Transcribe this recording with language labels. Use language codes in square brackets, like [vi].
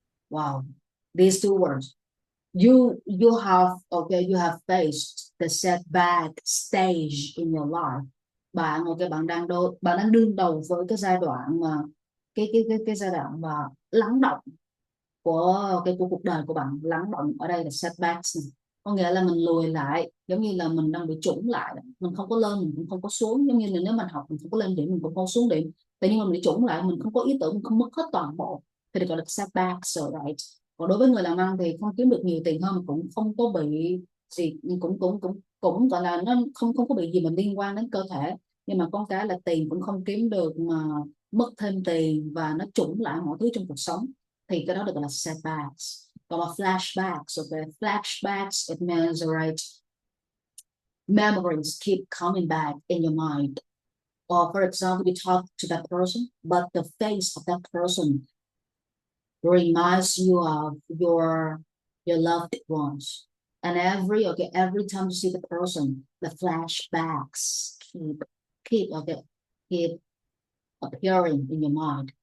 [en] Wow, these two words. You have you have faced the setback stage in your life. [vi] Bạn bạn đang đương đầu với cái giai đoạn mà cái giai đoạn mà lắng động của cuộc đời của bạn. Lắng động ở đây là setbacks này. Có nghĩa là mình lùi lại, giống như là mình đang bị trũng lại, mình không có lên mình cũng không có xuống, giống như là nếu mình học mình không có lên điểm mình cũng không xuống điểm, tự nhiên mình bị trũng lại, mình không có ý tưởng, mình không mất hết toàn bộ thì được gọi là setbacks, right? Còn đối với người làm ăn thì không kiếm được nhiều tiền hơn cũng không có bị gì, cũng gọi là nó không có bị gì mà liên quan đến cơ thể, nhưng mà con cái là tiền cũng không kiếm được mà mất thêm tiền và nó trũng lại mọi thứ trong cuộc sống, thì cái đó được gọi là setbacks. [en] Còn mà flashbacks, okay, flashbacks it means right, memories keep coming back in your mind, or for example you talk to that person but the face of that person reminds you of your loved ones, and every time you see the person the flashbacks keep appearing in your mind.